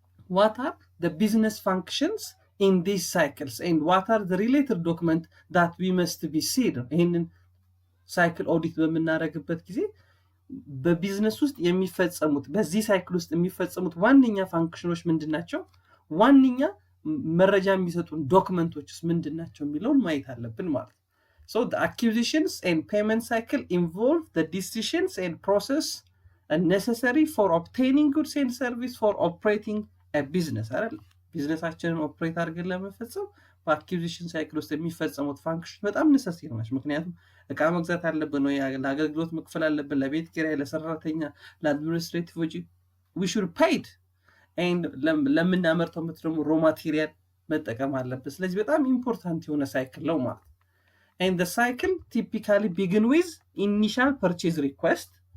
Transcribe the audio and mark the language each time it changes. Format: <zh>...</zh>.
<en>what are the business functions in these cycles and what are the related documents that we must be seen?</en> <am>ይህንን ሳይክል ኦዲት በምናደርግበት ጊዜ በቢዝነስ ውስጥ የሚፈጸሙት በዚህ ሳይክል ውስጥ የሚፈጸሙት ዋነኛ ፋንክሽኖች ምንድናቸው? ዋነኛ መረጃ የሚሰጡን ዶክመንቶችስ ምንድናቸው የሚለውን ማየት አለብን ማለት ነው።</am> <en>so the acquisitions and payment cycle involve the decisions and process necessary for obtaining goods and service for operating a business</en> <am>አይደል? ቢዝነሳችንን ኦፕሬት አድርገን ለመፈጸም በአኩዚሽን ሳይክል ውስጥ የሚፈጸሙት ፋንክሽን በጣም ነሰሰሪ ናቸው። ምክንያቱም እቃ መግዛት አለብን ወይ ለአገልግሎት መክፈል አለብን፣ ለቤት ኪራይ፣ ለሰራተኛ፣ ለአድሚኒስትሬቲቭ ወጪ</am> <en>we should paid</en> <am>and ለምናመርተው ምርት ደግሞ ሮ ማቴሪያል መጠቀም አለብን። ስለዚህ በጣም ኢምፖርታንት የሆነ ሳይክል ነው ማለት።</am> <en>and the cycle typically begin with initial purchase request</en>